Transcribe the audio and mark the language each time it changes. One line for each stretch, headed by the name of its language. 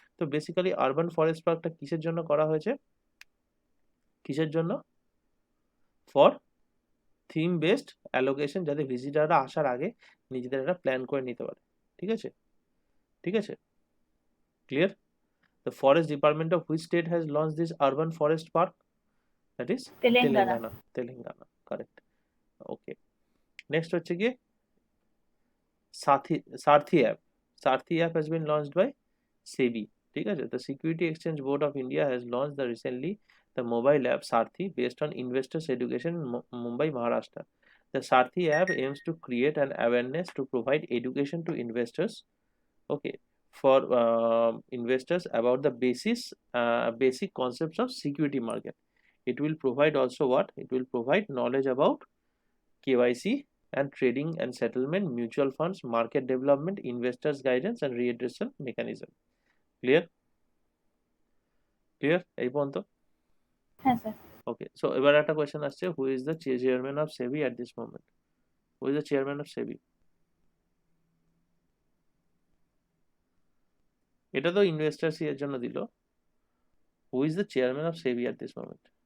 Bangla: তো basically urban forest পার্কটা কিসের জন্য করা হয়েছে? কিসের জন্য?
English: for theme based allocation,
Bangla: যাতে ভিজিটাররা আসার আগে নিজেদের একটা প্ল্যান করে নিতে পারে। ঠিক আছে, ঠিক আছে, clear?
English: The forest department of which state has launched this urban forest park? That is
Bangla: Telangana.
English: Telangana। Telangana, correct। Okay, next
Bangla: হচ্ছে গিয়ে
English: Saarthi app. Saarthi app has been launched by SEBI।
Bangla: ঠিক আছে,
English: the Security Exchange Board of India has launched recently the mobile app Sarthi based on investors education in Mumbai, Maharashtra। The Sarthi app aims to create an awareness to provide education to investors, okay, for investors about the basic concepts of security market। It will provide also what? It will provide knowledge about KYC and trading and settlement, mutual funds, market development, investors guidance and redressal mechanism। Clear?
Bangla: Clear এই পর্যন্ত? হ্যাঁ sir.
English: okay, so
Bangla: এবার একটা question আসছে,
English: Who is the chairman of SEBI at this moment? Who is the chairman of SEBI?
Bangla: এটা তো investors এর জন্য দিল।
English: Who is the chairman of SEBI at this moment?